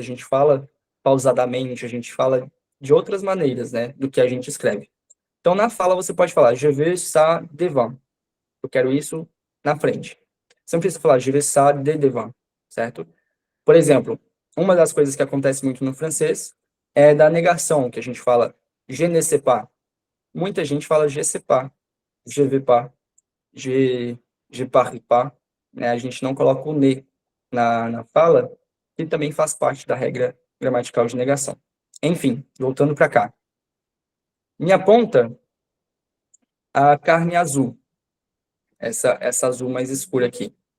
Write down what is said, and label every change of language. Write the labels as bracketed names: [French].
[Portuguese] A gente fala pausadamente, a gente fala de outras maneiras, né, do que a gente escreve. Então, na fala, você pode falar, [French] je veux ça devant. [Portuguese] Eu quero isso na frente. Você não precisa falar, [French] je veux ça de devant, [Portuguese] certo? Por exemplo, uma das coisas que acontece muito no francês é da negação, que a gente fala, [French] je ne sais pas. [Portuguese] Muita gente fala, [French] je sais pas, je veux pas, je parle pas. [Portuguese] Né? A gente não coloca o ne na fala, que também faz parte da regra gramatical de negação. Enfim, voltando para cá. Me aponta a carne azul. Essa azul mais escura aqui.